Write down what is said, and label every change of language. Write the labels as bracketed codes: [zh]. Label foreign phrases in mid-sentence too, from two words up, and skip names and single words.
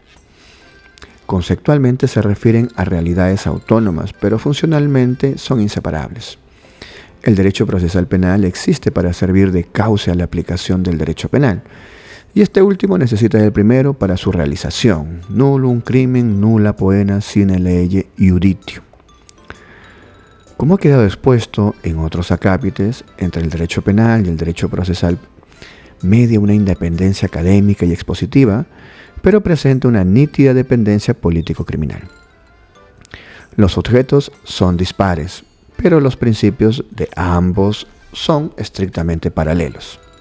[es] Conceptualmente se refieren a realidades autónomas, pero funcionalmente son inseparables. El derecho procesal penal existe para servir de cauce a la aplicación del derecho penal, y este último necesita del primero para su realización. [la] Nullum crimen nulla poena sine lege iuditio. [es] Como ha quedado expuesto en otros acápites, entre el derecho penal y el derecho procesal media una independencia académica y expositiva, pero presenta una nítida dependencia político-criminal. Los objetos son dispares, pero los principios de ambos son estrictamente paralelos.